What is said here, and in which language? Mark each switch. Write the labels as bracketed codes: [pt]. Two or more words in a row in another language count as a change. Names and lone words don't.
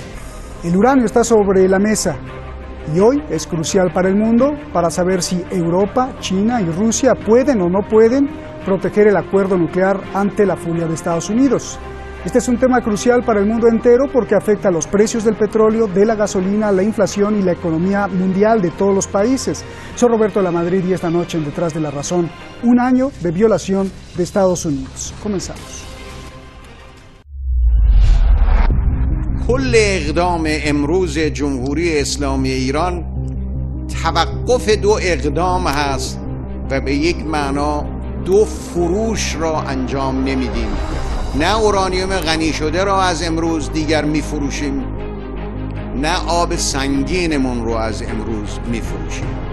[es] El uranio está sobre la mesa y hoy es crucial para el mundo para saber si Europa, China y Rusia pueden o no pueden proteger el acuerdo nuclear ante la furia de Estados Unidos. Este es un tema crucial para el mundo entero porque afecta a los precios del petróleo, de la gasolina, la inflación y la economía mundial de todos los países. Soy Roberto de la Madrid y esta noche en Detrás de la Razón, un año de violación de Estados Unidos. Comenzamos. [fa] کل اقدام امروز جمهوری اسلامی ایران توقف 2 اقدام هست و به یک معنا 2 فروش را انجام نمیدیم. نه اورانیوم غنی شده را از امروز دیگر میفروشیم، نه آب سنگینمون رو از امروز میفروشیم.